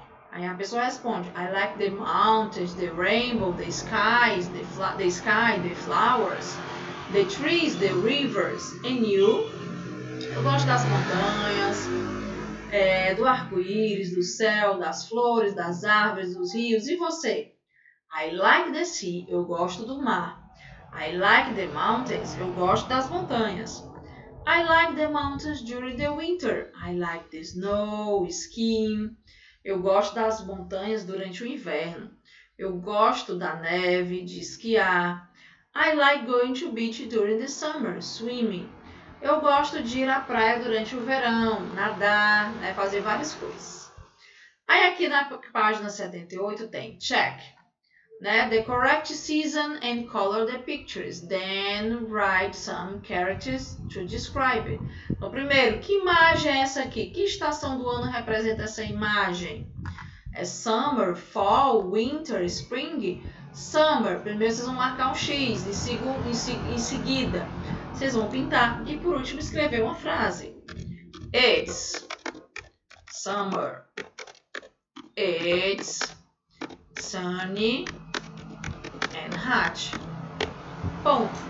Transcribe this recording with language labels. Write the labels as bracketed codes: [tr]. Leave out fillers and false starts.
[pt] Aí a pessoa responde, [en] I like the mountains, the rainbow, the skies, the sky, the flowers, the trees, the rivers. And you? [pt] Eu gosto das montanhas, do arco-íris, do céu, das flores, das árvores, dos rios. E você? [en] I like the sea. [pt] Eu gosto do mar. [en] I like the mountains. [pt] Eu gosto das montanhas. [en] I like the mountains during the winter. I like the snow, skiing. [pt] Eu gosto das montanhas durante o inverno. Eu gosto da neve, de esquiar. [en] I like going to beach during the summer, swimming. [pt] Eu gosto de ir à praia durante o verão, nadar, né, fazer várias coisas. Aí aqui na página 78 tem check. Né? [en] The correct season and color the pictures. Then write some characters to describe it. [pt] Então, primeiro, que imagem é essa aqui? Que estação do ano representa essa imagem? [en] É summer, fall, winter, spring. [pt] Summer, primeiro vocês vão marcar um X, em seguida vocês vão pintar e por último escrever uma frase. [en] It's summer. It's sunny and hot. Ponto.